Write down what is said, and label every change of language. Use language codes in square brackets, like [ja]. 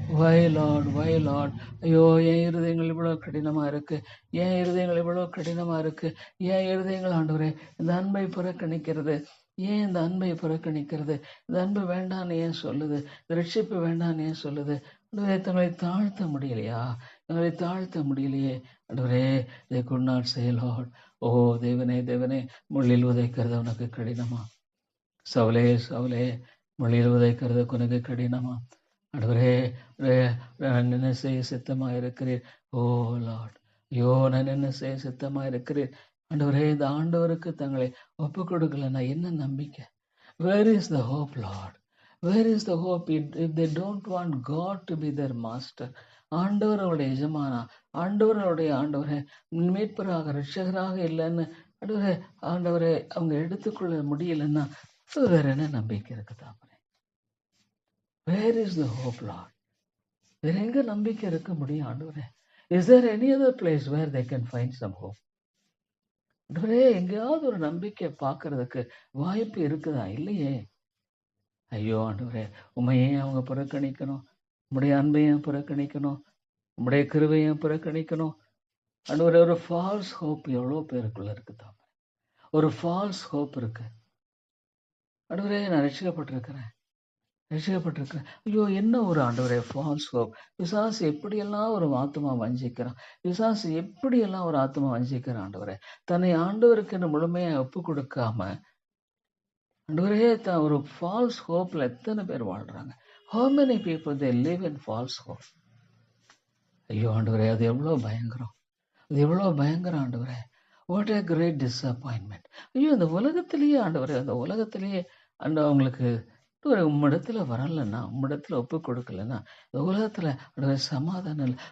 [ta] வயலாட் வயலாட், ஐயோ என் இருதயங்கள் இவ்வளோ கடினமாக இருக்கு, என் இருதயங்கள் இவ்வளோ கடினமாக இருக்கு, என் இருதயங்கள் ஆண்டவரே இந்த அன்பை புறக்கணிக்கிறது, ஏன் இந்த அன்பை புறக்கணிக்கிறது, இந்த அன்பு வேண்டான்னு ஏன் சொல்லுது, இந்த ரட்சிப்பு வேண்டான்னு ஏன் சொல்லுது. ஆண்டவரே தங்களை தாழ்த்த முடியலையா, தங்களை தாழ்த்த முடியலையே. ஆண்டவரே [en] they could not say Lord. [ta] ஓ தேவனே தேவனே முள்ளில் உதைக்கிறது உனக்கு கடினமா, சவுலே சவுலே முள்ளில் உதைக்கிறது உனக்கு கடினமா. ஆண்டவரே நான் என்ன செய்ய சித்தமா இருக்கிறேன். ஓ லார்ட், ஐயோ நான் என்ன செய்ய சித்தமா இருக்கிறேன். ஆண்டவரே இந்த ஆண்டவருக்கு தங்களை ஒப்பு கொடுக்கலன்னா என்ன நம்பிக்கை? [en] Where is the hope, Lord? Where is the hope if they don't want God to be their master? [ta] ஆண்டவர் அவருடைய எஜமானா, ஆண்டவர் அவருடைய ஆண்டவரே மீட்பராக ரட்சகராக இல்லைன்னு ஆண்டவரே ஆண்டவரே அவங்க எடுத்துக்கொள்ள முடியலன்னா வேற என்ன நம்பிக்கை இருக்கு தாப்பனே? [en] Where is the hope, Lord? [ta] வேற எங்க நம்பிக்கை இருக்க முடியும் ஆண்டவரே? [en] Is there any other place where they can find some hope? [ta] ஆண்டவரே எங்கேயாவது ஒரு நம்பிக்கை பார்க்கறதுக்கு வாய்ப்பு இருக்குதா? இல்லையே. ஐயோ ஆண்டவரே உண்மையே அவங்க புறக்கணிக்கணும், உம்முடைய அன்பையும் புறக்கணிக்கணும், உம்முடைய கிருபையும் புறக்கணிக்கணும். ஆண்டவரே ஒரு [en] false hope [ta] எவ்வளோ பேருக்குள்ள இருக்குதா? ஒரு ஃபால்ஸ் ஹோப் இருக்கு. ஆண்டவரே நான் ரட்சிக்கப்பட்டிருக்கிறேன், ரட்சிக்கப்பட்டிருக்கிறேன். ஐயோ என்ன ஒரு ஆண்டவரே [en] False hope. [ta] பிசாசு எப்படியெல்லாம் ஒரு ஆத்மா வஞ்சிக்கிறான், பிசாசு எப்படியெல்லாம் ஒரு ஆத்மா வஞ்சிக்கிறான். ஆண்டவரே தன்னை ஆண்டவருக்கு முழுமையாக ஒப்பு கொடுக்காம ஆண்டவரே ஒரு [en] false ஹோப்ல [ta] எத்தனை பேர் வாழ்றாங்க. [en] How many people they live in false hope? [ta] ஐயோ ஆண்டவரே அது எவ்வளோ பயங்கரம், அது எவ்வளோ பயங்கரம் ஆண்டவரே. [en] What a great disappointment. [ta] ஐயோ இந்த உலகத்திலேயே ஆண்டவரே, அந்த உலகத்திலேயே அவங்களுக்கு உம்மிடத்துல வரலன்னா, உம்மிடத்துல ஒப்பு கொடுக்கலன்னா, இந்த உலகத்துல ஆண்டவரே சமாதானம் இல்லை.